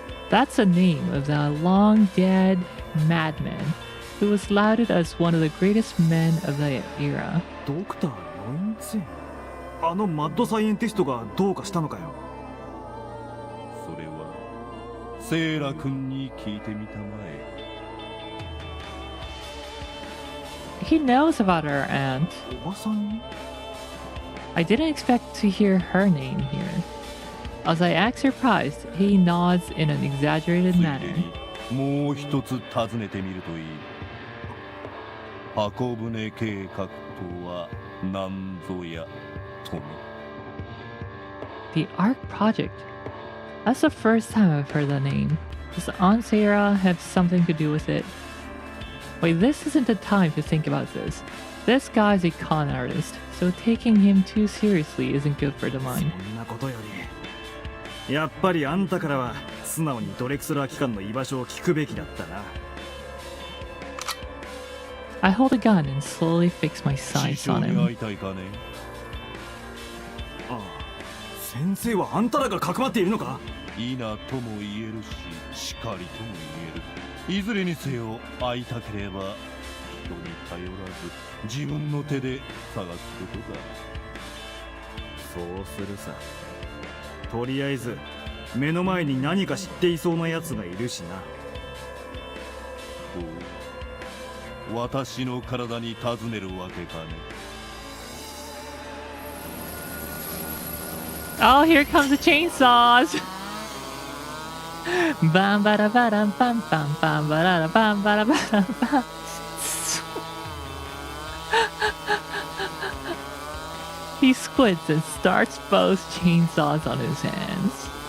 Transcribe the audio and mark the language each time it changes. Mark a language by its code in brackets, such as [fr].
[en] That's the name of the long dead madman who was lauded as one of the greatest men of the era. [ja] ドクター・ノインツェン、あのマッドサイエンティストがどうかしたのかよ。それはセーラ君に聞いてみたまえ。 [en] He knows about our aunt. [ja] おばさん？ [en] I didn't expect to hear her name here. As I act surprised, he nods in an exaggerated manner. [ja] もう一つ尋ねてみるといい。箱舟計画とは何ぞやとね。 [en] The Ark Project. That's the first time I've heard that name. Does Aunt Sarah have something to do with it? Wait, this isn't the time to think about this. This guy's a con artist, so taking him too seriously isn't good for the mind. [ja] そんなことより、やっぱりあんたからは素直にドレクスラー機関の居場所を聞くべきだったな。 [en] I hold a gun and slowly fix my sights on him. [ja] ああ、先生はあんたらがかくまっているのか？いいなとも言えるし、しかりとも言える。いずれにせよ会いたければ人に頼らず自分の手で探すことだ。そうするさ。とりあえず目の前に何か知っていそうなやつがいるしな。おう、私の体に尋ねるわけかね。 [en] Oh, here comes the chainsaws! Bam bada bada bam bam bam bada bam bada bada bam. He squints and starts both chainsaws on his hands.